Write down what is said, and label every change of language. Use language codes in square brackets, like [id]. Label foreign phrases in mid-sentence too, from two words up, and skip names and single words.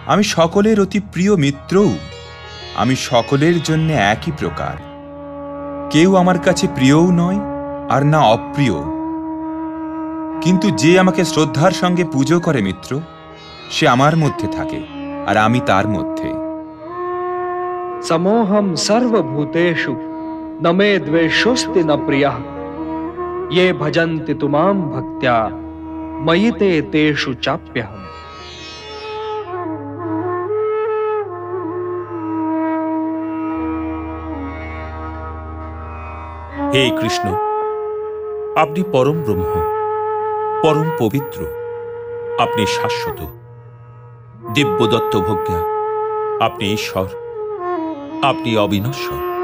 [bn] আমি সকলের অতি প্রিয় মিত্রও। আমি সকলের জন্য একই প্রকার। কেউ আমার কাছে প্রিয়ও নয় আর না অপ্রিয়। কিন্তু যে আমাকে শ্রদ্ধার সঙ্গে পুজো করে মিত্র, সে আমার মধ্যে থাকে আর আমি তার মধ্যে। [sa] समोहम सर्वभूतेषु न मे द्वेषोस्ति न प्रियः ये भजन्ति तुमां भक्त्या मयि ते तेषु चाप्यहम्। [bn] হে কৃষ্ণ, আপনি পরম ব্রহ্ম, পরম পবিত্র, আপনি শাশ্বত, দিব্যদত্ত ভোগ্যা, আপনি ঈশ্বর, আপনি অবিনশ্বর।